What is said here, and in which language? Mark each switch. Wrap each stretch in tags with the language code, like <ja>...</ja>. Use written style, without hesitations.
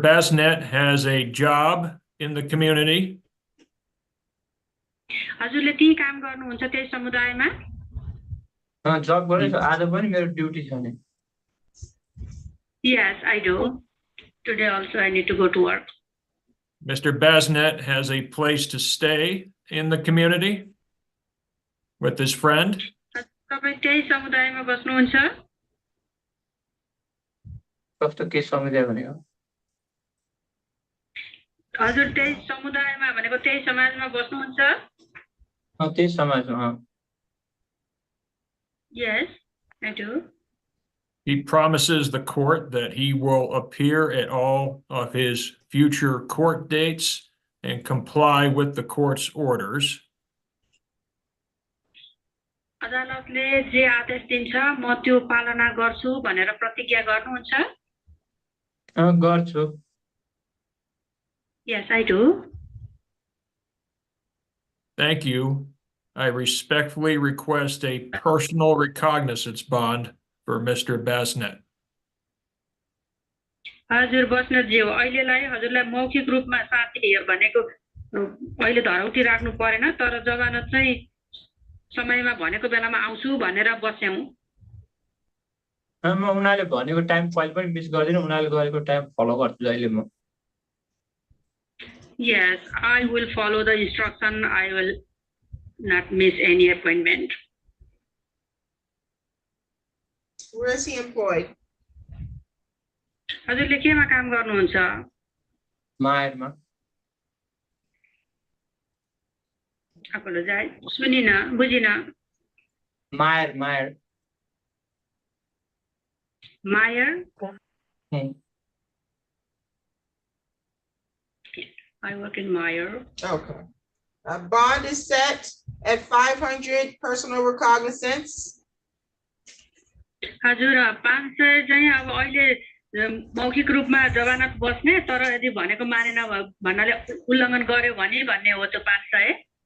<en>Bassnett has a job in the community.</en> <ne>हजुरले त्यही काम गर्नुहुन्छ त्यही समुदायमा? जब गरेँ आज पनि मेरो ड्युटी छ नि।</ne> <en>Yes, I do. Today also I need to go to work. Mr. Bassnett has a place to stay in the community with his friend.</en> <ne>तपाईँ त्यही समुदायमा बस्नुहुन्छ? कस्तो के समुदाय भनेको? हजुर त्यही समुदायमा भनेको त्यही समाजमा बस्नुहुन्छ? त्यही समाजमा।</ne> <en>Yes, I do. He promises the court that he will appear at all of his future court dates and comply with the court's orders.</en> <ne>अदालतले जे आदेश दिन्छ म त्यो पालना गर्छु भनेर प्रतिज्ञा गर्नुहुन्छ? गर्छु।</ne> <en>Yes, I do. Thank you. I respectfully request a personal recognizance bond for Mr. Bassnett.</en> <ne>हजुर बस्नेतज्यू अहिलेलाई हजुरलाई मौखिक रूपमा साथी भनेको अहिले धरौटी राख्नु परेन तर जमानत चाहिँ समयमा भनेको बेलामा आउँछु भनेर बस्यौं। म उनीहरूले भनेको टाइम कहिले पनि मिस गर्दिनँ उनीहरूले गरेको टाइम फलो गर्छु अहिले म।</ne> <en>Yes, I will follow the instruction. I will not miss any appointment. Where is he employed?</en> <ne>हजुरले केमा काम गर्नुहुन्छ? मायरमा।</ne> <en>apologize.</en> <ne>सुनिन बुझिन। मायर।</ne> <en>Meyer? I work in Meyer. Okay. A bond is set at 500 personal recognizance.</en> <ne>हजुर 500 चाहिँ अब अहिले मौखिक रूपमा जमानत बस्ने तर यदि भनेको मानेन भन्नाले उल्लङ्घन गर्यो भने भन्ने हो त्यो 500</ne>